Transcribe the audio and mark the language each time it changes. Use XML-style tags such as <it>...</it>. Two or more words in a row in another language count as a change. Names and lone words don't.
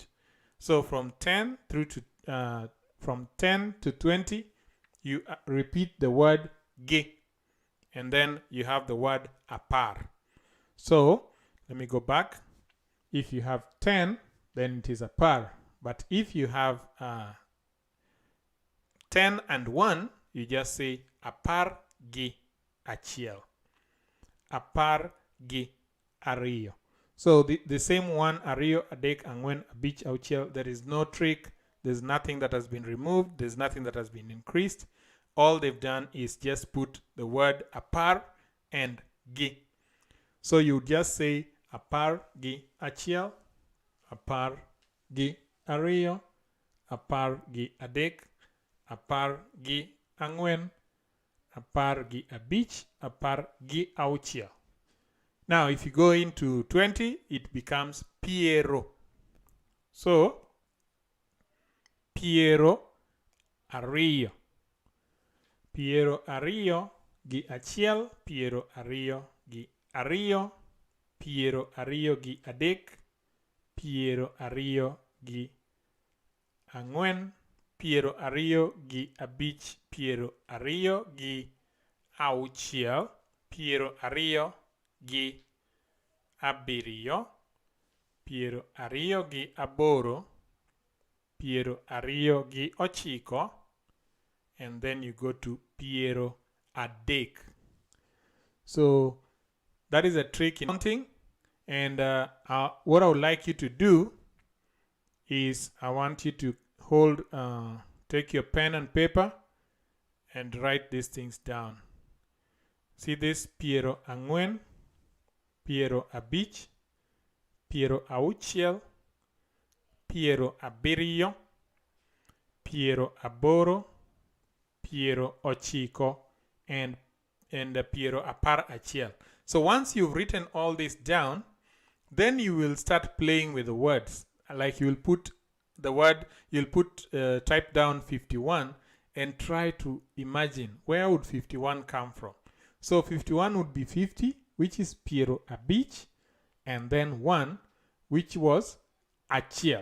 <en>So from 10 through to from 10 to 20, you repeat the word ge. and then you have the word apar. So let me go back. If you have 10, then it is apar. But if you have 10 and 1, you just say</en> <luo>apar gi achiel. Apar gi ariyo.</luo> <en>So the same one,</en> <luo>ariyo, adek, angwen, abich, auchiel,</luo> <en>there is no trick. There's nothing that has been removed. There's nothing that has been increased. All they've done is just put the word apar and gi. So you just say</en> <luo>apar gi achiel, apar gi ariyo, apar gi adek, apar gi angwen, apar gi abich, apar gi auchiel.</luo> <en>Now, if you go into 20, it becomes piero.</en> <luo>So, piero ariyo. Piero ariyo gi achiel, piero ariyo gi ariyo, piero ariyo gi adek, piero ariyo gi angwen, piero ariyo gi abich, piero ariyo gi auchiel, piero ariyo gi abiriyo, piero ariyo gi aboro, piero ariyo gi ochiko,</luo> <en>and then you go to</en> <luo>piero adek.</luo> <en>So that is a trick in counting, and what I would like you to do is I want you to take your pen and paper and write these things down. See this:</en> <luo>piero angwen, piero abich, piero auchiel, piero abiriyo, piero aboro, piero ochiko, and piero apar achiel.</luo> <en>So once you've written all this down, then you will start playing with the words. Like you'll put the word, type down 51 and try to imagine where would 51 come from. So 51 would be 50, which is</en> <luo>piero abich,</luo> <en>and then 1, which was achiel.</en>